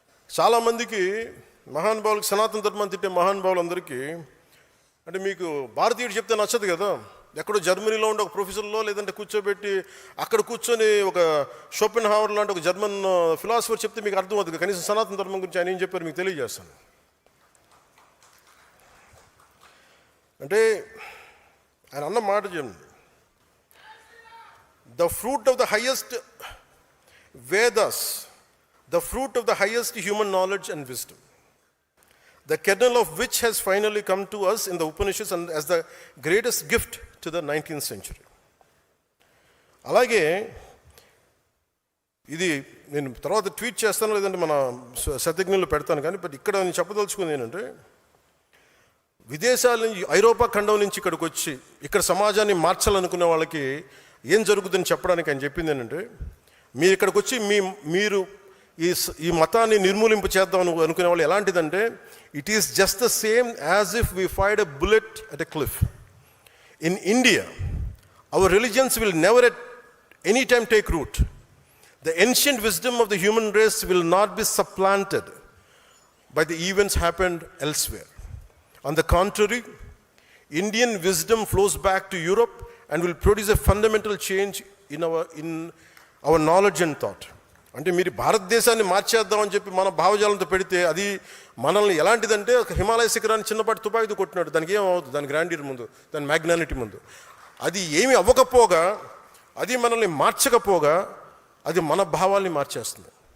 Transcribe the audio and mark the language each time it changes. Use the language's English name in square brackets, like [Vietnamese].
[Telugu] చాలామందికి మహానుభావులకి, సనాతన ధర్మాన్ని తిట్టే మహానుభావులందరికీ అంటే మీకు భారతీయుడు చెప్తే నచ్చదు కదా. ఎక్కడో జర్మనీలో ఉండే ఒక ప్రొఫెసర్లో లేదంటే కూర్చోబెట్టి అక్కడ కూర్చొని ఒక షోపెన్హావర్ లాంటి ఒక జర్మన్ ఫిలాసఫర్ చెప్తే మీకు అర్థం అవుతుంది. కనీసం సనాతన ధర్మం గురించి ఆయన ఏం చెప్పారు మీకు తెలియజేస్తాను. అంటే ఆయన అన్న మాట చెప్పండి, [English] the fruit of the highest Vedas, the fruit of the highest human knowledge and wisdom, the kernel of which has finally come to us in the Upanishads and as the greatest gift to the 19th century. [Telugu] అలాగే ఇది నేను తర్వాత tweet చేస్తాను, లేదంటే మన శతజ్ఞులు పెడతాను. కానీ but ఇక్కడ నేను చెప్పదలుచుకుంది ఏంటంటే, విదేశాల నుంచి ఐరోపా ఖండం నుంచి ఇక్కడికి వచ్చి ఇక్కడ సమాజాన్ని మార్చాలనుకునే వాళ్ళకి ఏం జరుగుతుందని చెప్పడానికి ఆయన చెప్పింది ఏంటంటే, మీరు ఇక్కడికి వచ్చి మీరు ఈ మతాన్ని నిర్మూలింపు చేద్దాం అనుకునే వాళ్ళు ఎలాంటిదంటే, [English] It is just the same as if we fired a bullet at a cliff. In India our religions will never at any time take root. The ancient wisdom of the human race will not be supplanted by the events happened elsewhere. On the contrary, Indian wisdom flows back to Europe and will produce a fundamental change in our knowledge and thought. [Telugu] అంటే మీరు భారతదేశాన్ని మార్చేద్దామని చెప్పి మన భావజాలంతో పెడితే అది మనల్ని ఎలాంటిదంటే, ఒక హిమాలయ శిఖరాన్ని చిన్నపాటి తుపాకీతో కొట్టినాడు, దానికి ఏమవుతుంది, దాని గ్రాండియర్ ముందు, దాని మ్యాగ్నానిటీ ముందు. అది ఏమి అవ్వకపోగా, అది మనల్ని మార్చకపోగా, అది మన భావాల్ని మార్చేస్తుంది.